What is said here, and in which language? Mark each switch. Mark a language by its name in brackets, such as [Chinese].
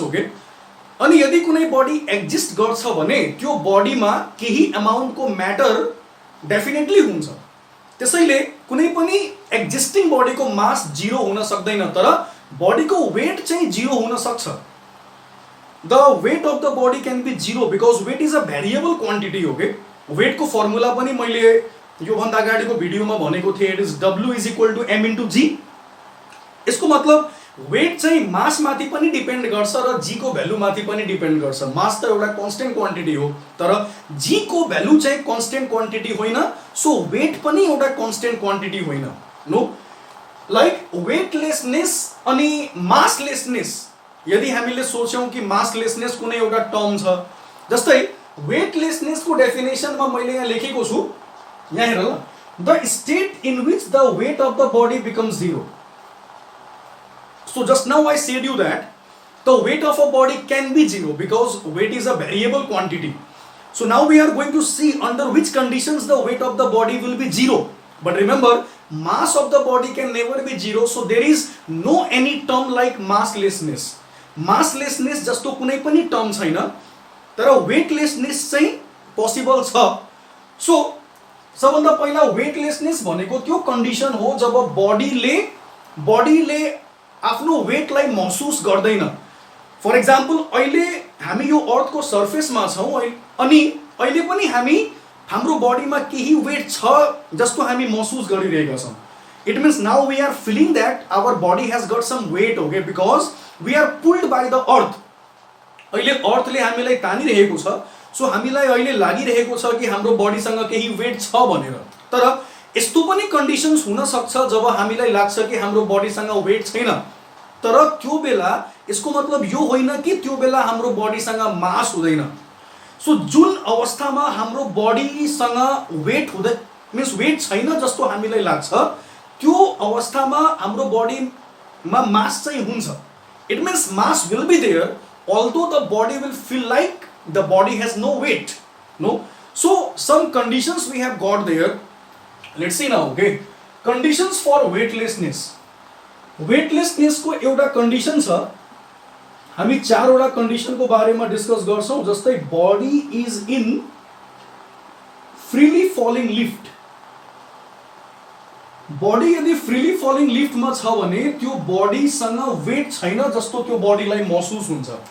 [Nepali] Okay, अनि यदि कुनै बडी एक्जिस्ट गर्छ भने त्यो बडीमा केही अमाउन्टको म्याटर डेफिनेटली हुन्छ। त्यसैले कुनै पनि एक्जिस्टिङ बडीको मास 0 हुन सक्दैन, तर बडीको वेट चाहिँ 0 हुन सक्छ। [English] the weight of the body can be 0 because weight is a variable quantity [Nepali] हो के। वेटको फर्मुला पनि मैले योभन्दा अगाडिको भिडियोमा भनेको थिएँ, [English] It is W is equal to M into G। [Nepali] यसको मतलब वेट चाहिँ मास माथि पनि डिपेन्ड गर्छ र G को भ्यालु माथि पनि डिपेन्ड गर्छ। मास त एउटा कन्स्टेन्ट क्वान्टिटी हो, तर G को भ्यालु चाहिँ कन्स्टेन्ट क्वान्टिटी होइन, सो वेट पनि एउटा कन्स्टेन्ट क्वान्टिटी होइन। नो, लाइक वेटलेसनेस अनि मासलेसनेस, यदि हामीले सोच्यौँ कि मासलेसनेस कुनै एउटा टर्म छ, जस्तै वेटलेसनेसको डेफिनेसनमा मैले यहाँ लेखेको छु, यहाँ हेर ल, [English] The state in which the weight of the body becomes 0। So just now I said you that the weight of a body can be 0 because weight is a variable quantity. So now we are going to see under which conditions the weight of the body will be 0. But remember, mass of the body can never be 0. So there is no any term like masslessness. [Nepali] Masslessness जस्तो कुनै पनि term छैन, तर weightlessness चाहिँ possible छ। So सबभन्दा पहिला weightlessness भनेको त्यो कन्डिसन हो जब बडीले आफ्नो वेटलाई महसुस गर्दैन। फर इक्जाम्पल, अहिले हामी यो अर्थको सर्फेसमा छौँ अनि अहिले पनि हाम्रो बडीमा केही वेट छ जस्तो हामी महसुस गरिरहेका छौँ। [English] It means now we are feeling that our body has got some weight, okay, because we are pulled by the earth. [Nepali] अहिले अर्थले हामीलाई तानिरहेको छ, सो हामीलाई अहिले लागिरहेको छ कि हाम्रो बडीसँग केही वेट छ भनेर। तर यस्तो पनि कन्डिसन्स हुन सक्छ जब हामीलाई लाग्छ कि हाम्रो बडीसँग वेट छैन, तर त्यो बेला यसको मतलब यो होइन कि त्यो बेला हाम्रो बडीसँग मास हुँदैन। सो जुन अवस्थामा हाम्रो बडीसँग वेट हुँदै मिन्स वेट छैन जस्तो हामीलाई लाग्छ, त्यो अवस्थामा हाम्रो बडीमा मास चाहिँ हुन्छ। [English] It means mass will be there although the body will feel like the body has no weight. No, so some conditions we have got there. Let's see now, okay, conditions for weightlessness. [Nepali] Weightlessness को एउटा condition छ, हामी चारवटा कन्डिसनको बारेमा discuss गर्छौं, जस्तै [English] Body is in freely falling lift. [Nepali] Body यदि freely falling लिफ्टमा छ भने त्यो बडीसँग वेट छैन जस्तो त्यो बडीलाई महसुस हुन्छ।